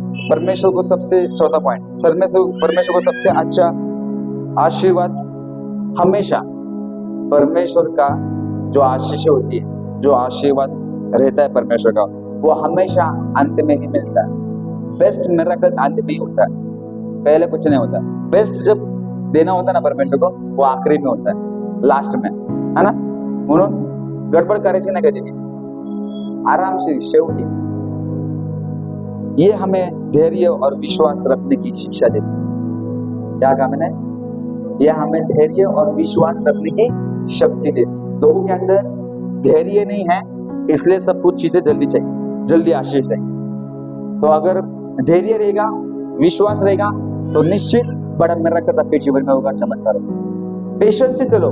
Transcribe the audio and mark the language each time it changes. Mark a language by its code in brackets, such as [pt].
[hi] परमेश्वर को सबसे, चौथा पॉइंट, परमेश्वर को सबसे अच्छा आशीर्वाद हमेशा, परमेश्वर का जो आशीष होती है, जो आशीर्वाद रहता है परमेश्वर का, वो हमेशा अंत में ही मिलता है। बेस्ट मिरेकल्स अंत में ही होता है, पहले कुछ नहीं होता। बेस्ट जब देना होता है ना परमेश्वर को, वो आखिरी में होता है, लास्ट में, है ना? [mr] म्हणून गडबड करायची नाही कधी भी, आरामशीर शेवटी। [hi] ये हमें धैर्य और विश्वास रखने की शिक्षा देती है। क्या कहा मैंने? ये हमें धैर्य और विश्वास रखने की शक्ति देती है। लोगों के अंदर धैर्य नहीं है, इसलिए सब कुछ चीजें जल्दी चाहिए, जल्दी आशीष चाहिए। तो अगर धैर्य रहेगा, विश्वास रहेगा, तो निश्चित बड़ा मिरेकल आपके जीवन में होगा, चमत्कार होगा। पेशेंस से चलो।